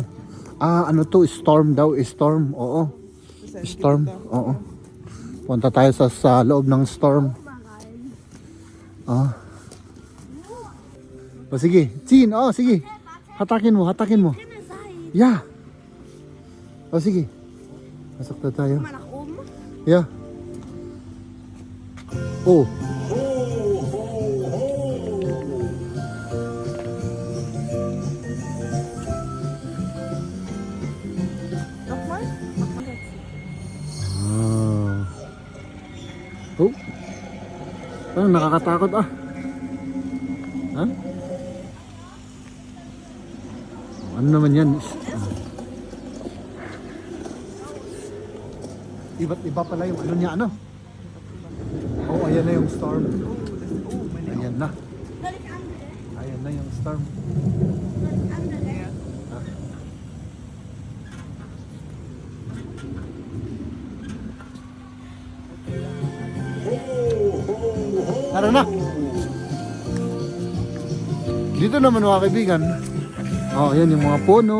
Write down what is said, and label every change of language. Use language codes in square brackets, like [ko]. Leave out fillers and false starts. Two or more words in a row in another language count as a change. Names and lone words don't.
[tl] Ano to? Storm daw. Storm. Oo. Storm. Oo. Punta tayo sa loob ng storm. O sige, Chin, oh sige. Hatakin mo, hatakin mo. Kan er sej. Yeah. O sige. Pasok na tayo. [de] Man nach oben. [tl] Yeah. Oh. [de] Nochmal? [tl] Ah. Oh. Parang nakakatakot ah. Ha? Ano naman yan? Iba't iba pala yung ano niya, ano? Oh, ayan na yung storm. Ayan na. [de] Soll ich andere? [tl] Ayan na yung storm. [de] Soll ich andere? [tl] Tara na. Dito naman mga kaibigan. Oh, ayan yung mga puno.